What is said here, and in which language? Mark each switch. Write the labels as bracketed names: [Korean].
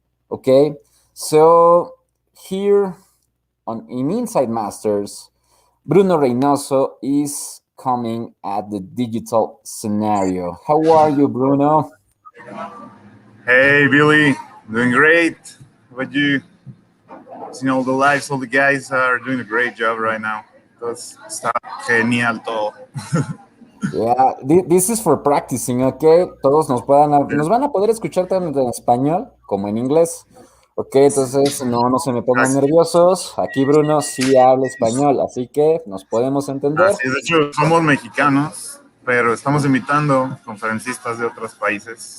[English] Okay, so here on in Inside Masters, Bruno Reynozzo is coming at the digital scenario. How are you, Bruno? Hey, Billy, doing great. How about you? Seeing all the lives, all the guys are doing a great job right now. [Spanish] Entonces, está genial todo. [English] Yeah, this is for practicing, okay? [Spanish] Todos nos van a poder escuchar tanto en español como en inglés. Ok, entonces no se me pongan nerviosos. Aquí Bruno sí habla español, así que nos podemos entender. Así es, de hecho, somos mexicanos, pero estamos invitando conferencistas de otros países.